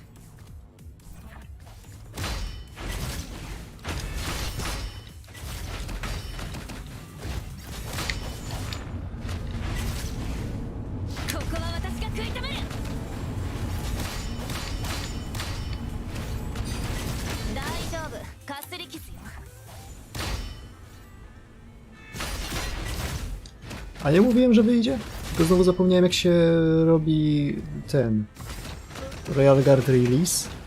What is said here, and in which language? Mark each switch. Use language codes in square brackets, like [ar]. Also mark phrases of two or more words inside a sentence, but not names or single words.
[ja] ここは私が食い止める。大丈夫、かすり傷よ。 [pl] A nie mówiłem, że wyjdzie? Tylko znowu zapomniałem, jak się robi ten Royal Guard Release.